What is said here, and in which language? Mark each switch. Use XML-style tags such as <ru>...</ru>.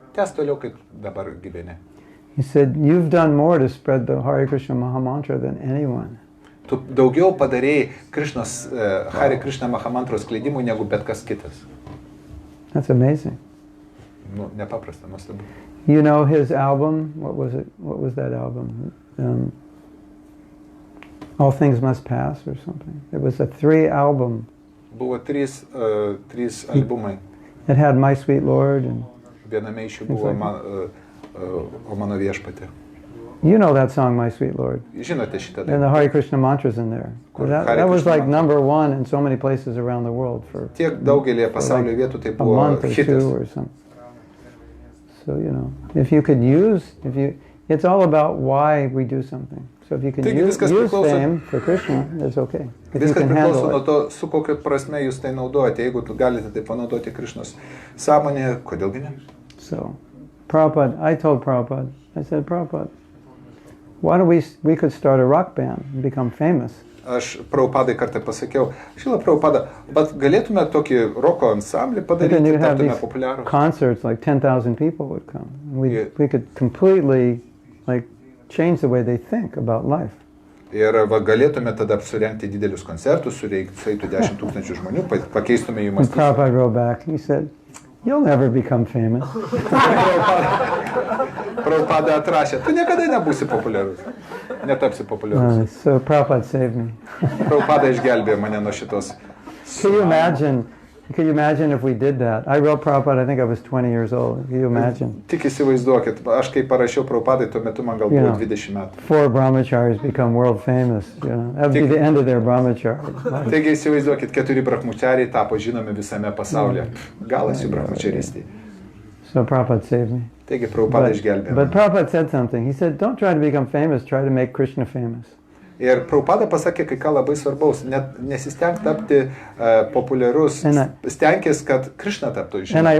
<lt>Tęs toliau, kaip dabar gyveni.</lt> <en>He said, you've done more to spread the Hare Krishna Mahamantra than anyone.</en> <lt>Tu daugiau padarėjai Hare Krishna Mahamantros skleidimui negu bet kas kitas.</lt> <en>That's amazing.</en> <lt>Nepaprasta, nuostabu.</lt> <en>You know his album? What was it? What was that album? All Things Must Pass or something. It was a 3 album.</en> <lt>Buvo 3 albumai.</lt> <en>It had My Sweet Lord and</en> <lt>viename iš jų buvo O mano viešpatė.</lt> <en>You know that song, My Sweet Lord.</en> <lt>Žinote šitą dainą.</lt> <en>And the Hare Krishna mantras in there. That was like number 1 in so many places around the world for</en> <lt>tiek daugelį pasaulio vietų tai buvo</lt> <en>a month or 2 or something. So, if you could it's all about why we do something. So if you can use fame for Krishna, it's okay.</en> <lt>Viskas priklauso nuo to, su kokia prasme jūs tai naudojate. Jeigu tu galite tai panaudoti Krishnos sąmonėje, kodėlgi ne?</lt> <en>So, I told Prabhupada, I said, Prabhupada, why don't we could start a rock band and become famous.</en> <lt>Aš Prabhupadai kartą pasakiau, Šila Prabhupada, bet galėtume tokį roko ansamblį padaryti, taptume populiarūs.</lt> <en>Concerts, like 10,000 people would come. We could completely change the way they think about life.</en> <lt>Ir galėtume tada surengti didelius koncertus, sueitų 10,000 žmonių, pakeistume jų mąstymą.</lt> <en>Prabhupada wrote back, he said, you'll never become famous.</en> <lt>Prabhupada atrašė, tu niekada nebūsi populiarus, netapsi populiarus.</lt> <en>So Prabhupada saved me.</en> <lt>Prabhupada išgelbėjo mane nuo šitos.</lt> <en>Can you imagine Can you imagine if we did that? I wrote Prabhupada, I think I was 20 years old. Can you imagine?</en> <lt>Tik įsivaizduokit, aš kai parašiau Prabhupadai, tuo metu man gal buvo 20 metų.</lt> <en>4 brahmacharis become world famous. You know? That would be the end of their brahmachari.</en> <lt>Taigi įsivaizduokit, 4 brahmachariai tapo žinomi visame pasaulyje. Galas jų brahmacharystėje.</lt> <en>So Prabhupada saved me.</en> <lt>Taigi Prabhupada išgelbėjo.</lt> <en>But Prabhupada said something. He said, don't try to become famous, try to make Krishna famous.</en> <lt>Ir Prabhupada pasakė kai ką labai svarbaus, net nesisteng tapti populiarus, stenkis, kad Krishna taptų žinomas.</lt>